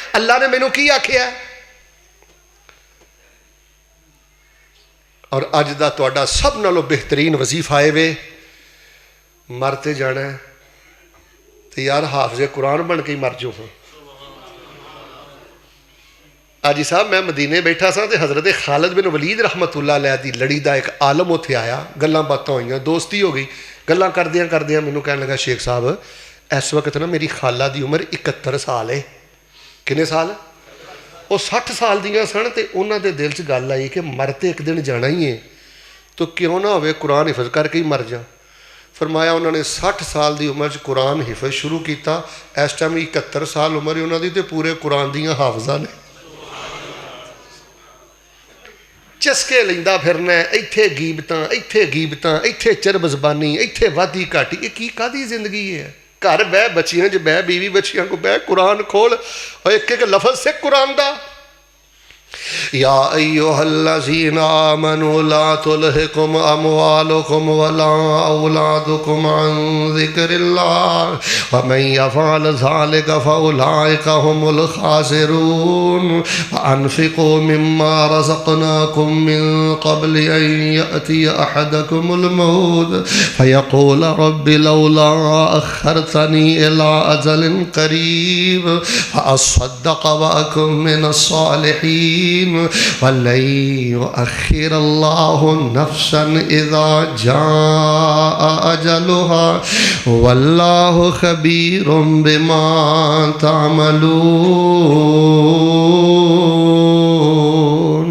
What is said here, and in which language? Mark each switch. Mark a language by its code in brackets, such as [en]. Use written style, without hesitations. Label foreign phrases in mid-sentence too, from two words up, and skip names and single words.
[pa] اللہ نے مینوں کی آکھیا ہے؟ اور اج دا تہاڈا سب نالوں بہترین وظیفہ ہے وے مر تے جانا ہے تو یار حافظے قرآن بن کے ہی مر جاؤ. آجی صاحب میں مدینے بیٹھا سا تو حضرت خالد بن ولید رحمۃ اللہ علیہ دی لڑی کا ایک عالم اوتھے آیا، گلاں باتاں ہوئیاں، دوستی ہو گئی. گلاں کردیاں کردیاں مینوں کہن لگا شیخ صاحب اس وقت نا میری خالہ کی عمر 71 سال ہے. کنے سال? وہ 60 سال دیاں سن تے اوہناں دے دل چ گل آئی کہ مر تے ایک دن جانا ہی ہے، تو کیوں نا ہووے قرآن حفظ کر کے ہی مر جا. [ur] فرمایا انہوں نے 60 سال کی عمر قرآن حفظ شروع کیا، اس ٹائم 71 سال عمر ہے انہوں نے [pa] تو پورے قرآن دیاں حافظہ نے. چسکے لیندا پھرنا اتھے غیبتاں اتھے غیبتاں اتھے چرب زبانی اتھے وادی گھاٹی، یہ کی کادی زندگی ہے? گھر بہہ بچیاں چ بہہ بیوی بچیاں کو بہہ قرآن کھول اور ایک ایک لفظ سے قرآن دا. [ar] يا أيها الذين آمنوا لا تلهكم أموالكم ولا أولادكم عن ذكر الله و من يفعل ذلك فأولئك هم الخاسرون أنفقوا مما رزقناكم من قبل أن يأتي أحدكم الموت فيقول رب لولا أخرتني إلى أجل قريب فأصدق وأكن من الصالحين ولن يؤخر الله نفسا إذا جاء أجلها والله خبير بما تعملون.